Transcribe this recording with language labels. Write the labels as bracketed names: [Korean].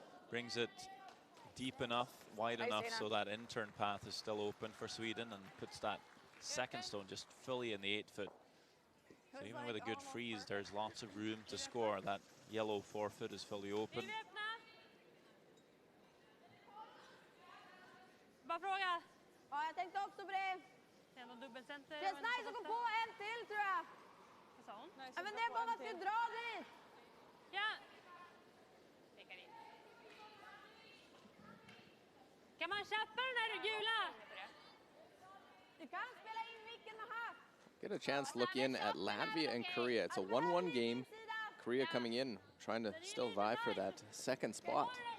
[English] Brings it deep enough, wide enough so that in-turn path is still open for Sweden, and puts that second stone just fully in the 8-foot. So even with a good freeze, there's lots of room to score. That yellow 4-foot is fully open. [Swedish] Bara fråga. Ja, jag tänkte också på det. Det är någon dubbelcenter. Känns nice att gå på en till, tror jag. Vad sa hon? Ja, men det är bara att du drar dit. Ja. Kan man köpa den här gula? Du kan spela in vilken man har. [English] Get a chance to look in at Latvia and Korea. It's a 1-1 game. Korea coming in, trying to still vie for that second spot.